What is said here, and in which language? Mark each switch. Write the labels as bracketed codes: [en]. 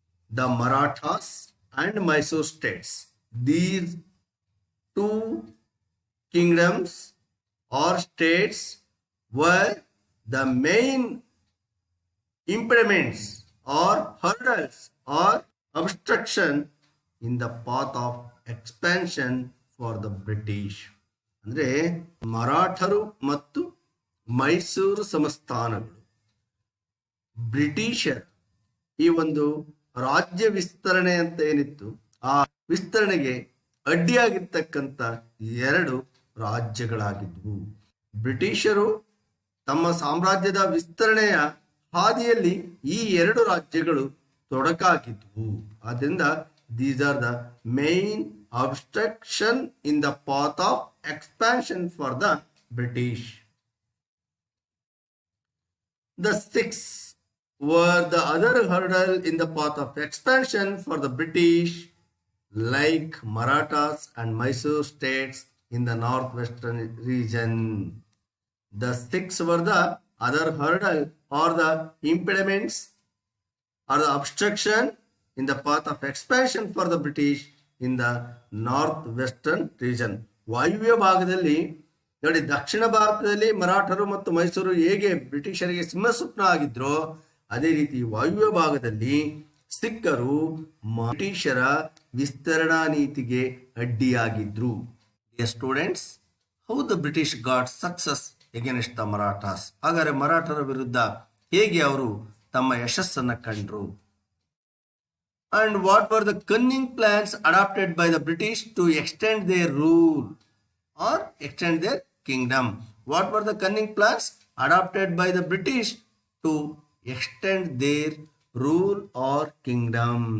[en] The Marathas and Mysore states. These two kingdoms or states were the main impediments or hurdles or obstruction in the path of expansion for the British. [kn] ಅಂದ್ರೆ ಮರಾಠರು ಮತ್ತು ಮೈಸೂರು ಸಂಸ್ಥಾನಗಳು ಬ್ರಿಟಿಷರ್ ಈ ಒಂದು ರಾಜ್ಯ ವಿಸ್ತರಣೆ ಅಂತ ಏನಿತ್ತು ಆ ವಿಸ್ತರಣೆಗೆ ಅಡ್ಡಿಯಾಗಿರ್ತಕ್ಕಂಥ ಎರಡು ರಾಜ್ಯಗಳಾಗಿದ್ವು. ಬ್ರಿಟಿಷರು ತಮ್ಮ ಸಾಮ್ರಾಜ್ಯದ ವಿಸ್ತರಣೆಯ ಹಾದಿಯಲ್ಲಿ ಈ ಎರಡು ರಾಜ್ಯಗಳು ತೊಡಕಾಗಿದ್ವು. ಆದ್ದರಿಂದ [en] these are the main obstruction in the path of expansion for the British. The six were the other hurdle in the path of expansion for the British, like Marathas and Mysore states in the northwestern region. The six were the other hurdle or the impediments or the obstruction in the path of expansion for the British in the northwestern region. [kn] ವಾಯುವ್ಯ ಭಾಗದಲ್ಲಿ ನೋಡಿ, ದಕ್ಷಿಣ ಭಾರತದಲ್ಲಿ ಮರಾಠರು ಮತ್ತು ಮೈಸೂರು ಹೇಗೆ ಬ್ರಿಟಿಷರಿಗೆ ಸಿಂಹಸ್ವಪ್ನ ಆಗಿದ್ರೋ ಅದೇ ರೀತಿ ವಾಯುವ್ಯ ಭಾಗದಲ್ಲಿ ಸಿಖ್ಖರು ಬ್ರಿಟಿಷರ ವಿಸ್ತರಣಾ ನೀತಿಗೆ ಅಡ್ಡಿಯಾಗಿದ್ರು. [en] Students, how the British got success against the Marathas. [kn] ಹಾಗಾದರೆ ಮರಾಠರ ವಿರುದ್ಧ ಹೇಗೆ ಅವರು ತಮ್ಮ ಯಶಸ್ಸನ್ನು ಕಂಡ್ರು? [en] And what were the cunning plans adopted by the British to extend their rule or extend their kingdom? What were the cunning plans adopted by the British to extend their rule or kingdom?